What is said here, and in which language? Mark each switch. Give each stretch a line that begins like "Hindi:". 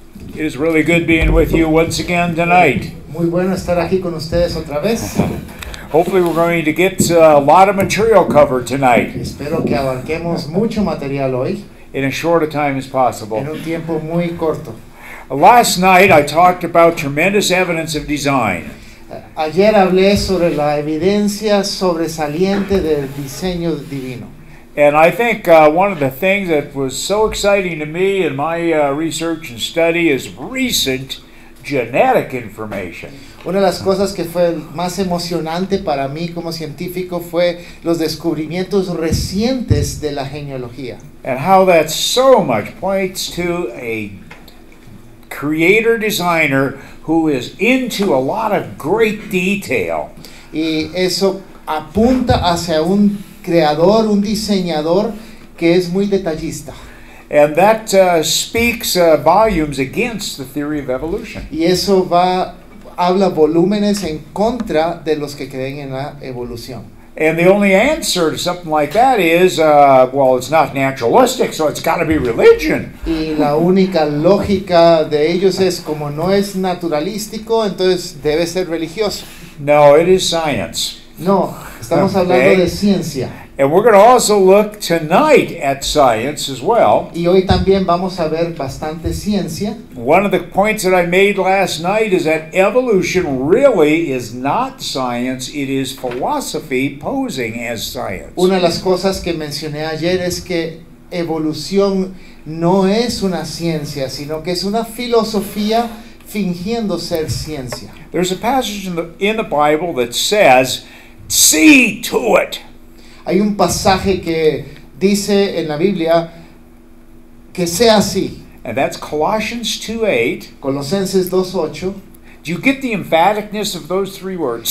English: It is really good being with you once again tonight.
Spanish: Muy bueno estar aquí con ustedes otra vez.
English: Hopefully we're going to get a lot of material covered tonight
Spanish: Espero que abarquemos mucho material hoy
English: in as short a time as possible.
Spanish: en un tiempo muy corto.
English: Last night I talked about tremendous evidence of design.
Spanish: Ayer hablé sobre la evidencia sobresaliente del diseño divino.
English: And I think one of the things that was so exciting to me in my research and study is recent genetic information.
Spanish: Una de las cosas que fue más emocionante para mí como científico fue los descubrimientos recientes de la genealogía.
English: And how that so much points to a creator designer who is into a lot of great detail.
Spanish: Y eso apunta hacia un creador, un diseñador que es muy detallista.
English: And that speaks volumes against the theory of evolution.
Spanish: Y eso habla volúmenes en contra de los que creen en la evolución.
English: And the only answer to something like that is, well, it's not naturalistic, so it's got to be religion.
Spanish: Y la única lógica de ellos es, como no es naturalístico, entonces debe ser religioso.
English: No, it is science.
Spanish: No, estamos hablando de ciencia.
English: And we're going to also look tonight at science as well.
Spanish: Y hoy también vamos a ver bastante ciencia.
English: One of the points that I made last night is that evolution really is not science, it is philosophy posing as science.
Spanish: Una de las cosas que mencioné ayer es que evolución no es una ciencia, sino que es una filosofía fingiendo ser ciencia.
English: There's a passage in the Bible that says, "See to it."
Spanish: Hay un pasaje que dice en la Biblia que sea así.
English: And that's Colossians 2:8.
Spanish: Colosenses 2:8.
English: Do you get the emphaticness of those three words?